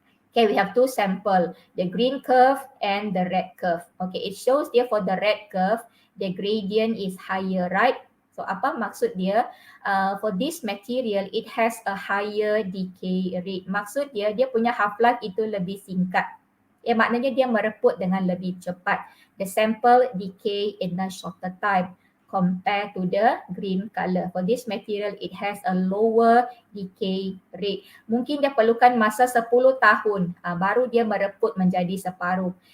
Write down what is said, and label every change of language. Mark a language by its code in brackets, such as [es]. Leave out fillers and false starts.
[en] Okay, we have two sample, the green curve and the red curve. Okay, it shows dia for the red curve, the gradient is higher, right? [ms] So apa maksud dia? [en] For this material, it has a higher decay rate. [ms] Maksud dia punya half-life itu lebih singkat. Maknanya dia mereput dengan lebih cepat. [en] The sample decay in a shorter time compared to the green color. For this material, it has a lower decay rate. [ms] Mungkin dia perlukan masa 10 tahun baru dia mereput menjadi separuh.